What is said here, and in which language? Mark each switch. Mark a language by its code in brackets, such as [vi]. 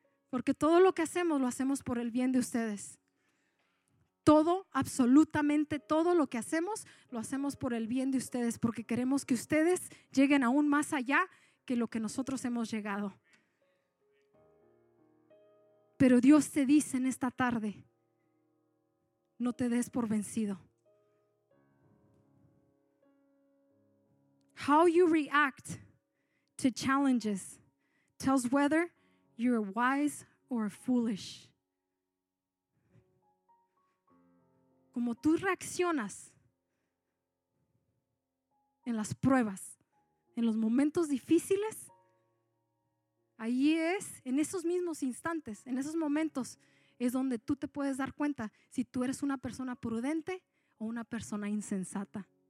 [es] Porque todo lo hacemos por el bien de ustedes. Todo, absolutamente todo lo que hacemos, lo hacemos por el bien de ustedes, porque queremos que ustedes lleguen aún más allá que lo que nosotros hemos llegado. Pero Dios te dice en esta tarde, no te des por vencido. [en] How you react to challenges tells whether you're wise or foolish. [es] Como tú reaccionas en las pruebas, en los momentos difíciles, ahí es, en esos mismos instantes, en esos momentos, es donde tú te puedes dar cuenta si tú eres una persona prudente o una persona insensata.